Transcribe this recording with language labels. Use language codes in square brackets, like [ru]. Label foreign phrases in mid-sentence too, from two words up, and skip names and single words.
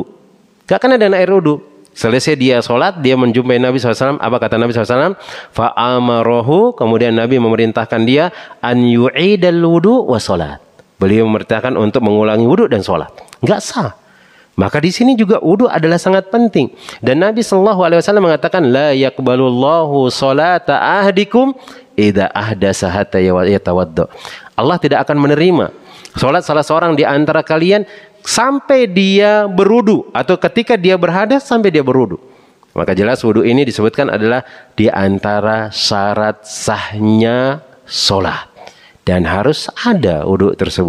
[id] Nggak kena dengan air wudu. Selesai dia sholat, dia menjumpai Nabi SAW. Apa kata Nabi SAW? Fa'amarohu, kemudian Nabi memerintahkan dia [ar] أن يعيد الوضوء وصلاة. [id] Beliau memerintahkan untuk mengulangi wudu dan sholat. Enggak sah. Maka di sini juga wudu adalah sangat penting. Dan Nabi SAW mengatakan, [ar] لا يقبل الله صلاة أحدكم إذا أحدث حتى يتوضأ. [id] Allah tidak akan menerima sholat salah seorang di antara kalian sampai dia berwudu atau ketika dia berhadas sampai dia berwudu. Maka jelas wudu ini disebutkan adalah di antara syarat sahnya sholat dan harus ada wudu tersebut.